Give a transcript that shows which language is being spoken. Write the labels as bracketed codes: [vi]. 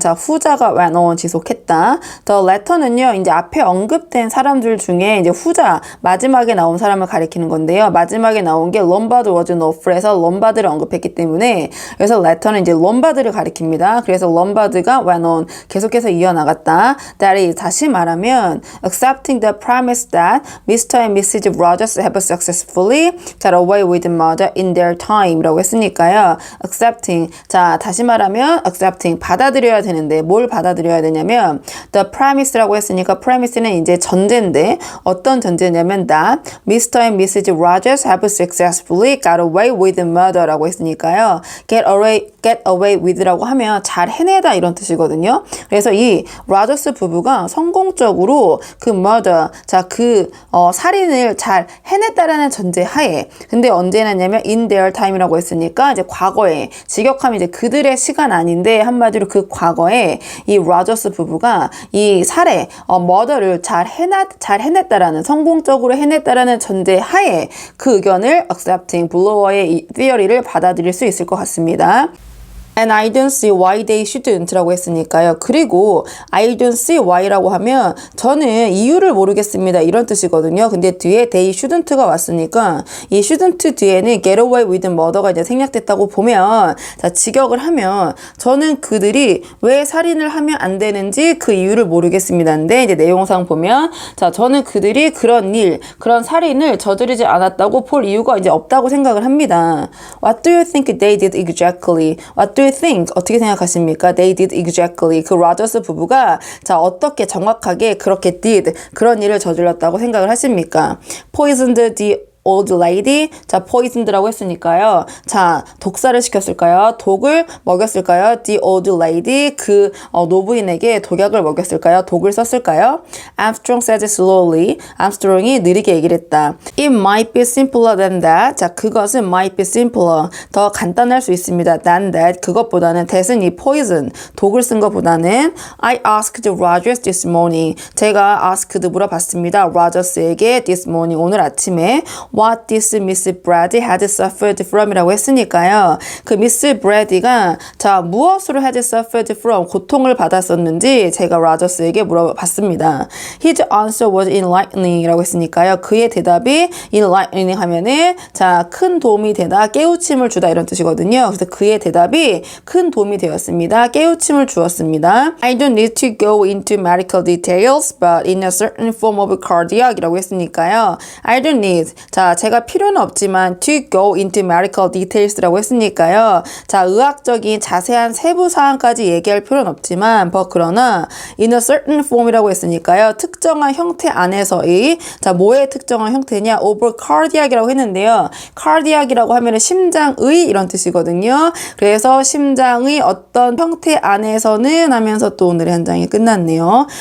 [ko] 자, 후자가 went on 지속했다. The letter는요, 이제 앞에 언급된 사람들 중에 이제 후자, 마지막에 나온 사람을 가리키는 건데요. 마지막에 나온 게 롬바드 was no fool에서 롬바드를 언급했기 때문에 그래서 letter는 이제 롬바드를 가리킵니다. 그래서 롬바드가 went on 계속해서 이어나갔다. [en] That is, [ko] 다시 말하면 [en] accepting the premise that Mr. and Mrs. Rogers have successfully got away with murder in their time 라고 했으니까요. [ko] accepting, 자 다시 말하면 accepting, 받아들여야 되는데 뭘 받아들여야 되냐면 the premise라고 했으니까 premise는 이제 전제인데 어떤 전제냐면 that Mr. [en] and Mrs. Rogers have successfully got away with murder 라고 했으니까요. [ko] get away with라고 하면 잘 해내다 이런 뜻이거든요. 그래서 이 라저스 부부가 성공적으로 그 murder, 자 그 살인을 잘 해냈다라는 전제 하에, 근데 언제 해냈냐면 in their time이라고 했으니까 이제 과거에, 직역하면 이제 그들의 시간 아닌데 한마디로 그 과거에 이 라저스 부부가 이 살해, murder를 잘 해냈다라는, 성공적으로 해냈다라는 전제 하에 그 의견을 accepting, 블로어의 이 theory를 받아들일 수 있을 것 같습니다. [en] And I don't see why they shouldn't 라고 했으니까요. [ko] 그리고 I don't see why라고 하면 저는 이유를 모르겠습니다 이런 뜻이거든요. 근데 뒤에 they shouldn't가 왔으니까 이 shouldn't 뒤에는 get away with murder가 이제 생략됐다고 보면, 자 직역을 하면 저는 그들이 왜 살인을 하면 안 되는지 그 이유를 모르겠습니다인데, 이제 내용상 보면 자 저는 그들이 그런 일, 그런 살인을 저지르지 않았다고 볼 이유가 이제 없다고 생각을 합니다. [en] What do you think they did exactly? What do you think? [ko] 어떻게 생각하십니까? [en] They did exactly. [ko] 그 라저스 부부가 자 어떻게 정확하게 그렇게 did, 그런 일을 저질렀다고 생각을 하십니까? [en] Poisoned the old lady. 자, poisoned라고 했으니까요. [ko] 자, 독사를 시켰을까요? 독을 먹였을까요? [en] The old lady. [ko] 그 노부인에게 독약을 먹였을까요? 독을 썼을까요? [en] Armstrong said slowly. [ko] 암스트롱이 느리게 얘기를 했다. [en] It might be simpler than that. [ko] 자, 그것은 [en] might be simpler. [ko] 더 간단할 수 있습니다. than that. 그것보다는 that은 이 poison, 독을 쓴 것보다는 [en] I asked Rogers this morning. [ko] 제가 asked 물어봤습니다. [en] Rogers에게 this morning, [ko] 오늘 아침에 [en] what this Miss Brady had suffered from 이라고 했으니까요. [ko] 그 미스 브래디가 자 무엇으로 had suffered from, 고통을 받았었는지 제가 라저스에게 물어봤습니다. [en] His answer was enlightening 이라고 했으니까요. [ko] 그의 대답이 enlightening 하면은 자 큰 도움이 되다, 깨우침을 주다 이런 뜻이거든요. 그래서 그의 대답이 큰 도움이 되었습니다. 깨우침을 주었습니다. [en] I don't need to go into medical details but in a certain form of cardiac 이라고 했으니까요. I don't need, [ko] 자 제가 필요는 없지만 [en] to go into medical details라고 했으니까요. [ko] 자 의학적인 자세한 세부 사항까지 얘기할 필요는 없지만 but 그러나 in a certain form이라고 했으니까요. 특정한 형태 안에서의, 자 뭐의 특정한 형태냐, over cardiac이라고 했는데요. cardiac이라고 하면 심장의 이런 뜻이거든요. 그래서 심장의 어떤 형태 안에서는 하면서 또 오늘의 한 장이 끝났네요.